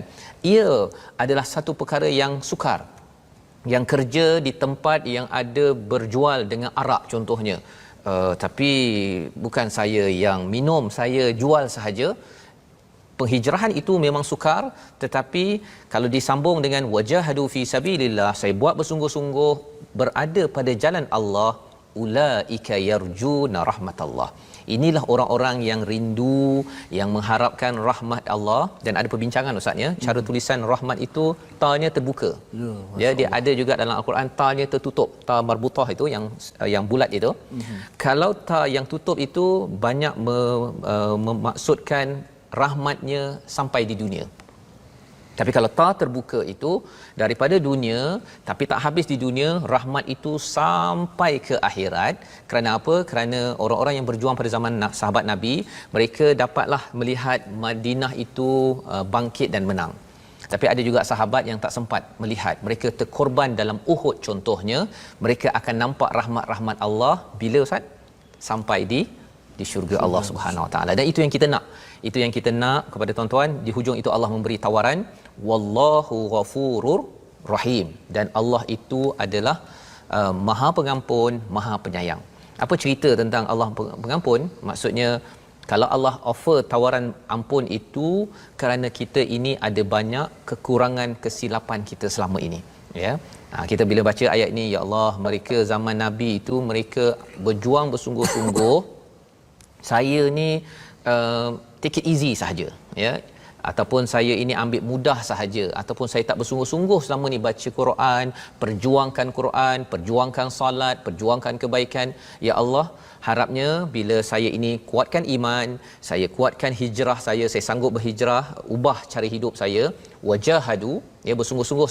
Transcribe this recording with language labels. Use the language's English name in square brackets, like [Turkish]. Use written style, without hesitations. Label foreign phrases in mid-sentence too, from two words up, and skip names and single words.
[Malay] Ia adalah satu perkara yang sukar. Yang kerja di tempat yang ada berjual dengan arak contohnya, tapi bukan saya yang minum, saya jual sahaja. Penghijrahan itu memang sukar, tetapi kalau disambung dengan [Arabic] وجاهدوا في سبيل الله, [Malay] saya buat bersungguh-sungguh berada pada jalan Allah, [Arabic] أولئك يرجون رحمة الله. [Malay] Inilah orang-orang yang rindu, yang mengharapkan rahmat Allah. Dan ada perbincangan ustaz, ya, cara tulisan rahmat itu ta-nya terbuka. Ya, dia ada juga dalam Al-Quran ta-nya tertutup, ta marbutah itu yang bulat itu. Kalau ta yang tutup itu banyak memaksudkan rahmatnya sampai di dunia. Tapi kalau ta terbuka itu daripada dunia tapi tak habis di dunia, rahmat itu sampai ke akhirat. Kerana apa? Kerana orang-orang yang berjuang pada zaman sahabat Nabi, mereka dapatlah melihat Madinah itu bangkit dan menang. Tapi ada juga sahabat yang tak sempat melihat, mereka terkorban dalam Uhud contohnya. Mereka akan nampak rahmat-rahmat Allah bila ustaz? Sampai di syurga [Arabic] الله سبحانه وتعالى. [Malay] Dan itu yang kita nak. Itu yang kita nak kepada tuan-tuan. Di hujung itu Allah memberi tawaran, [Arabic] والله غفور رحيم, [Malay] dan Allah itu adalah Maha Pengampun, Maha Penyayang. Apa cerita tentang Allah Pengampun? Maksudnya kalau Allah offer tawaran ampun itu kerana kita ini ada banyak kekurangan kesilapan kita selama ini, ya. Kita bila baca ayat ini, ya Allah, mereka zaman Nabi itu mereka berjuang bersungguh-sungguh. Saya ni [English] take it easy [Malay] sahaja, ya, ataupun saya ini ambil mudah sahaja, ataupun saya tak bersungguh-sungguh selama ni baca Quran, perjuangkan salat, perjuangkan kebaikan. Ya Allah, harapnya bila saya ini kuatkan iman, saya kuatkan hijrah saya sanggup berhijrah, ubah cara hidup saya, wajahadu, ya, bersungguh-sungguh.